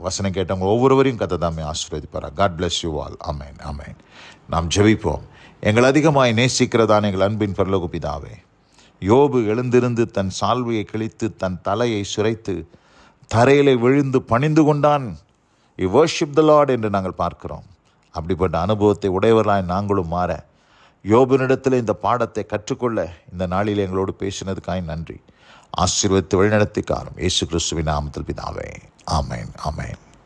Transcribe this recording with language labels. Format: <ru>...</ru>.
<ta>வசனம் கேட்டவங்க ஒவ்வொருவரையும் கர்த்தர் தாமே ஆசீர்வதிப்பாராக.</ta> <en>God bless you all.</en> <ta>ஆமேன், ஆமேன். நாம் ஜெபிப்போம். எங்கள் அதிகமாய் நேசிக்கிறதான எங்கள் அன்பின் பரலோக பிதாவே, யோபு எழுந்திருந்து தன் சால்வையை கிழித்து தன் தலையை சுரைத்து தரையிலே விழுந்து பணிந்து கொண்டான்.</ta> <en>he worshiped the Lord</en> <ta>என்று நாங்கள் பார்க்கிறோம். அப்படிப்பட்ட அனுபவத்தை உடையவர்களாய் நாங்களும் மாற யோபினிடத்தில் இந்த பாடத்தை கற்றுக்கொள்ள இந்த நாளில் எங்களோடு பேசினதுக்காய் நன்றி. ஆசீர்வதித்து வழிநடத்திக்காரும் இயேசு கிறிஸ்துவின் நாமத்தில் பிதாவே. ஆமேன், ஆமேன்.</ta>